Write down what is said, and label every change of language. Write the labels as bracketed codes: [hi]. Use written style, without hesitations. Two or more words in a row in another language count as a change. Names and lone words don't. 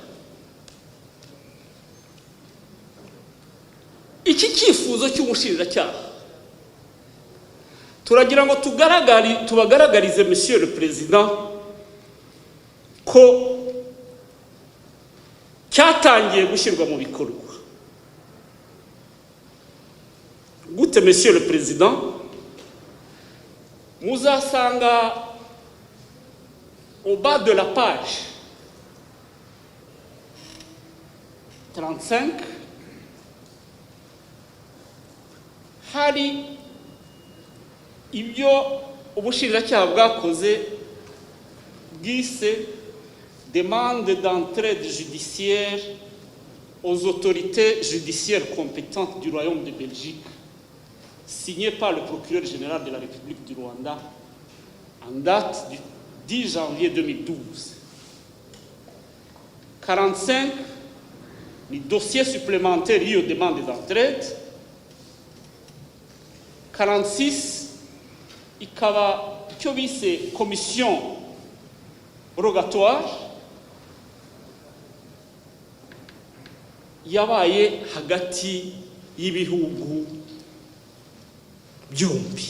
[rw] Iki cyifuzo cy'umushinjacyaha turagira ngo tubagaragarize [fr] Monsieur le Président [rw] ko cyatangiye gushyirwa mu bikorwa. Gute [fr] Monsieur le Président? [rw] Muzasanga [fr] au bas de la page 35 [rw] hari ibyo ubushinjacyaha bwakoze bwise [fr] demande d'entraide judiciaire aux autorités judiciaires compétentes du Royaume de Belgique, signée par le procureur général de la République du Rwanda en date du 10 janvier 2012. 45, les dossiers supplémentaires liés aux demandes d'entraide. 46, [rw] ikaba icyo bise [fr] commission rogatoire [rw] yabaye hagati y'ibihugu byombi.